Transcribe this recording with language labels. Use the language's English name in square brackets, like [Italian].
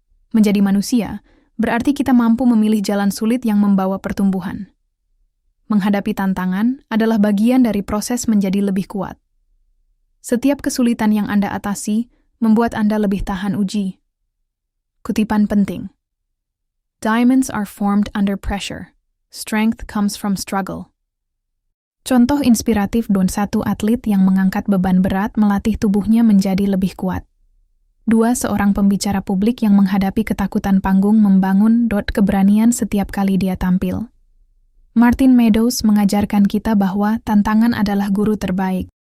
[Indonesian] Menjadi manusia berarti kita mampu memilih jalan sulit yang membawa pertumbuhan. Menghadapi tantangan adalah bagian dari proses menjadi lebih kuat. Setiap kesulitan yang Anda atasi membuat Anda lebih tahan uji. Kutipan penting. [English] Diamonds are formed under pressure. Strength comes from struggle. [Indonesian] Contoh inspiratif satu atlet yang mengangkat beban berat melatih tubuhnya menjadi lebih kuat. 2. Seorang pembicara publik yang menghadapi ketakutan panggung membangun keberanian setiap kali dia tampil. Martin Meadows mengajarkan kita bahwa tantangan adalah guru terbaik.